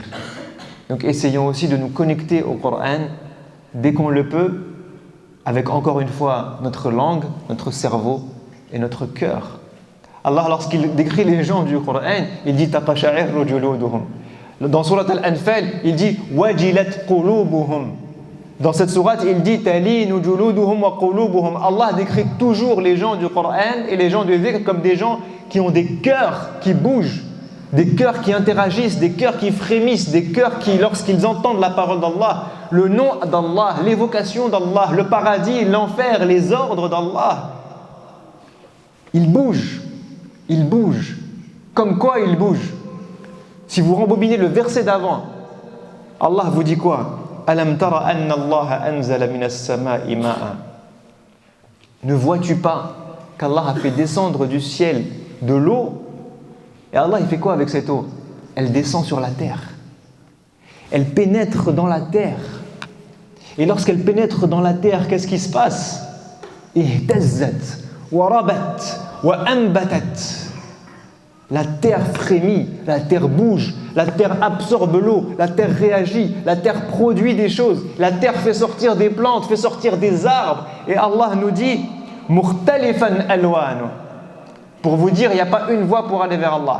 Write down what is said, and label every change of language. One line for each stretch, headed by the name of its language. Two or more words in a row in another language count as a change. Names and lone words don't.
French: Donc, essayons aussi de nous connecter au Coran dès qu'on le peut, avec encore une fois notre langue, notre cerveau et notre cœur. Allah, lorsqu'il décrit les gens du Coran, il dit
Arabic: تقشعر جلودهم.
French: Dans Surat Al-Anfal, il dit
Arabic: وجلت قلوبهم.
French: Dans cette sourate, il dit
Arabic: تلين جلودهم وقلوبهم.
French: Allah décrit toujours les gens du Coran et les gens du dhikr comme des gens qui ont des cœurs qui bougent, des cœurs qui interagissent, des cœurs qui frémissent, des cœurs qui, lorsqu'ils entendent la parole d'Allah, le nom d'Allah, l'évocation d'Allah, le paradis, l'enfer, les ordres d'Allah, il bouge. Comme quoi il bouge? Si vous rembobinez le verset d'avant, Allah vous dit quoi?
Arabic: ألم تر أن الله أنزل من السماء ماء.
French: Ne vois-tu pas qu'Allah a fait descendre du ciel de l'eau? Et Allah, il fait quoi avec cette eau? Elle descend sur la terre. Elle pénètre dans la terre. Et lorsqu'elle pénètre dans la terre, qu'est-ce qui se passe?
Arabic: اهتزت وربت وأنبتت.
French: La terre frémit, la terre bouge, la terre absorbe l'eau, la terre réagit, la terre produit des choses, la terre fait sortir des plantes, fait sortir des arbres. Et Allah nous dit
Arabic: مختلفا ألوانه.
French: Pour vous dire, il n'y a pas une voie pour aller vers Allah.